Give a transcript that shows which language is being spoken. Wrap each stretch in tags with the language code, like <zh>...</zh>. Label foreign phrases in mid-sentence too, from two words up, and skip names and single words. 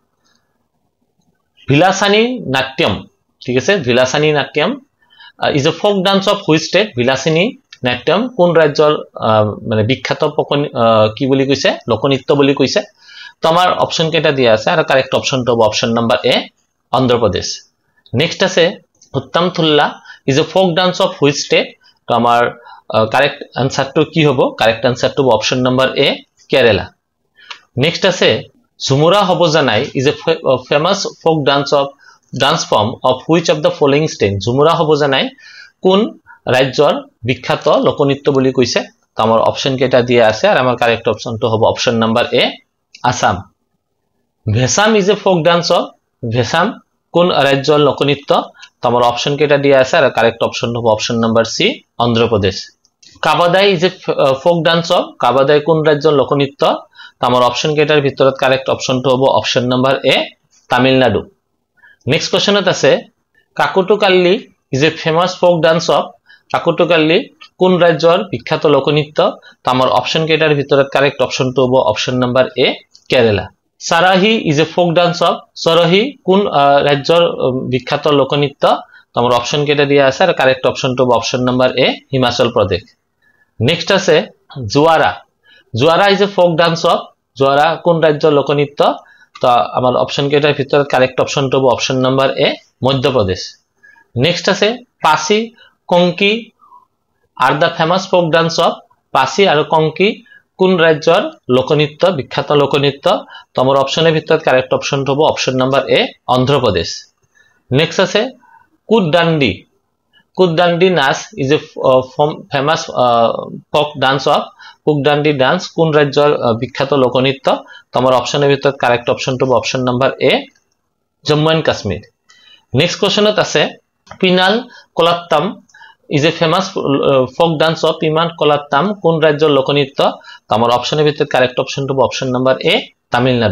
<as>ভিলাসানী নাট্যম ঠিক আছে ভিলাসানী নাট্যম</as> <en>is a folk dance of which state</en> <as>ভিলাসানী নাট্যম কোন ৰাজ্যৰ মানে বিখ্যাত কি বুলি কৈছে লোকনৃত্য বুলি কৈছে তো আমাৰ অপশন কেটা দিয়া আছে আৰু কারেক্ট অপশনটো হ'ব</as> <en>option number A</en> <as>অন্ধ্ৰ প্ৰদেশ নেক্সট আছে উত্তম থুল্লা</as> <en>is a folk dance of which state</en> <as>তো আমাৰ কারেক্ট আনসারটো কি হ'ব কারেক্ট আনসারটো হ'ব</as> <en>option number A</en> <as>কেরালা নেক্সট আছে ঝুমুৰা হ'ব জানাই</as> <en>is a famous folk dance form of which of the following state</en> <as>ঝুমুৰা হ'ব জানাই কোন ৰাজ্যৰ বিখ্যাত লোকনৃত্য বুলি কৈছে তো আমাৰ অপশন কেটা দিয়া আছে আৰু আমাৰ কারেক্ট অপশনটো হ'ব</as> <en>option number A</en> <as>আসাম ভেসাম</as> <en>is a folk dance of</en> <as>ভেসাম কোন ৰাজ্যৰ লোকনৃত্য তো আমাৰ অপশন কেটা দিয়া আছে আৰু কারেক্ট অপশন হ'ব</as> <en>option number C</en> <as>অন্ধ্ৰ প্ৰদেশ কাবাদাই</as> <en>is a folk dance of</en> <as>কাবাদাই কোন ৰাজ্যৰ লোকনৃত্য তো আমাৰ অপশন কেটাৰ ভিতৰত কারেক্ট অপশনটো হ'ব</as> <en>option number A</en> <as>তামিলনাডু নেক্সট কোশ্চেনত আছে কাকুটুকাল্লি</as> <en>is a famous folk dance of</en> <as>কাকুটুকাল্লি কোন ৰাজ্যৰ বিখ্যাত লোকনৃত্য তো আমাৰ অপশন কেটাৰ ভিতৰত কারেক্ট অপশনটো হ'ব</as> <en>option number A</en> <as>কেরালা সাৰাহি</as> <en>is a folk dance of</en> <as>সাৰাহি কোন ৰাজ্যৰ বিখ্যাত লোকনৃত্য তো আমাৰ অপশন কেটা দিয়া আছে আৰু কারেক্ট অপশনটো হ'ব</as> <en>option number A</en> <as>হিমাচল প্ৰদেশ নেক্সট আছে জুৱাৰা জুৱাৰা</as> <en>is a folk dance of</en> <as>জুৱাৰা কোন ৰাজ্যৰ লোকনৃত্য তো আমাৰ অপশন কেটাৰ ভিতৰত কারেক্ট অপশনটো হ'ব</as> <en>option number A</en> <as>মধ্য প্ৰদেশ নেক্সট আছে পাসি কংকি</as> <en>are the famous folk dance of</en> <as>পাসি আৰু কংকি কোন ৰাজ্যৰ লোকনৃত্য বিখ্যাত লোকনৃত্য তো আমাৰ অপশনের ভিতৰত কারেক্ট অপশনটো হ'ব</as> <en>option number A</en> <as>অন্ধ্ৰ প্ৰদেশ নেক্সট আছে কুদদান্ডি নাচ</as> <en>is a famous folk dance of</en> <as>কুদদান্ডি ডান্স কোন ৰাজ্যৰ বিখ্যাত লোকনৃত্য তো আমাৰ অপশনের ভিতৰত কারেক্ট অপশনটো হ'ব</as> <en>option number A</en> <as>জম্মু এন্ড কাশ্মীৰ নেক্সট কোশ্চেনত আছে পিনাল কোলাত্তম</as> <en>is a famous folk dance of</en> <as>পিমান কোলাত্তম কোন ৰাজ্যৰ লোকনৃত্য তো আমাৰ অপশনের ভিতৰত কারেক্ট অপশনটো হ'ব</as> <en>option number A</en> <as>তামিলনাডু</as>